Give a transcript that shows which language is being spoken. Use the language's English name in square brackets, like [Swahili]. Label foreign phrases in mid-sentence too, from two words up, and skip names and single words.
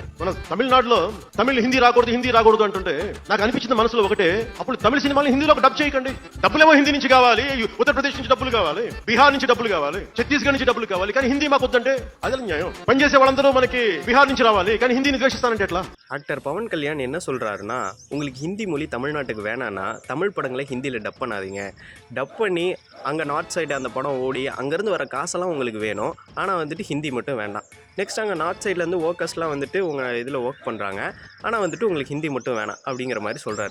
[Telugu] మన తమిళనాడులో తమిళ్ హిందీ రాకూడదు అంటుంటే నాకు అనిపించింది మనసులో ఒకటే, అప్పుడు తమిళ సినిమాలు హిందీలో డబ్ చేయకండి. డబ్బులేమో హిందీ నుంచి కావాలి, ఉత్తరప్రదేశ్ నుంచి డబ్బులు కావాలి, బీహార్ నుంచి డబ్బులు కావాలి, ఛత్తీస్గఢ్ నుంచి డబ్బులు కావాలి, కానీ హిందీ మాకు వద్దంటే అదే న్యాయం. పనిచేసే వాళ్ళందరూ మనకి బీహార్ నుంచి రావాలి, కానీ హిందీని ద్వేషిస్తానంటే ఎట్లా? [Tamil] ஆக்டர் பவன் கல்யாண் என்ன சொல்கிறாருன்னா, உங்களுக்கு ஹிந்தி மொழி தமிழ்நாட்டுக்கு வேணான்னா தமிழ் படங்களை ஹிந்தியில் டப் பண்ணாதீங்க. டப் பண்ணி அங்கே [English] north side [Tamil] அந்த படம் ஓடி அங்கேருந்து வர காசெல்லாம் உங்களுக்கு வேணும், ஆனால் வந்துட்டு ஹிந்தி மட்டும் வேண்டாம். நெக்ஸ்ட் அங்கே நார்த் சைட்லேருந்து ஒர்க்கர்ஸ்லாம் வந்துட்டு உங்கள் இதில் ஒர்க் பண்ணுறாங்க, ஆனால் வந்துட்டு உங்களுக்கு ஹிந்தி மட்டும் வேணாம் அப்படிங்கிற மாதிரி சொல்கிறாரு.